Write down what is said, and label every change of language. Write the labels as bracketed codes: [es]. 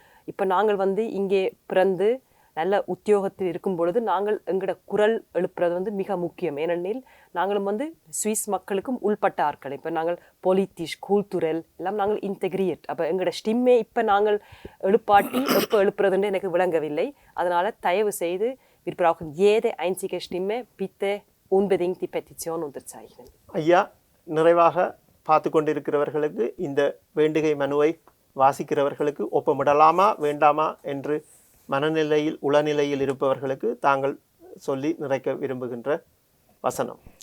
[ta] இப்போ நாங்கள் வந்து இங்கே பிறந்து நல்ல உத்தியோகத்தில் இருக்கும் பொழுது நாங்கள் எங்களோட குரல் எழுப்புறது வந்து மிக முக்கியம். ஏனெனில் நாங்களும் வந்து சுவிஸ் மக்களுக்கும் உள்பட்ட ஆட்கள். இப்போ நாங்கள் பொலிட்டிஷ், கூல்துரல் எல்லாம் நாங்கள் இன்டெகிரியேட். அப்போ எங்களோட ஸ்டிம்மே இப்போ நாங்கள் எழுப்பாட்டி எப்போ எழுப்புறதுன்னு எனக்கு விளங்கவில்லை. அதனால் தயவு செய்து [de] wir brauchen jede einzige Stimme, bitte unbedingt die Petition unterzeichnen. [ta] ஐயா, நிறைவாக பார்த்து கொண்டிருக்கிறவர்களுக்கு இந்த வேண்டுகை மனுவை வாசிக்கிறவர்களுக்கு ஒப்பமிடலாமா வேண்டாமா என்று மனநிலையில் உளநிலையில் இருப்பவர்களுக்கு தாங்கள் சொல்லி நிறைக்க விரும்புகின்ற வசனம்.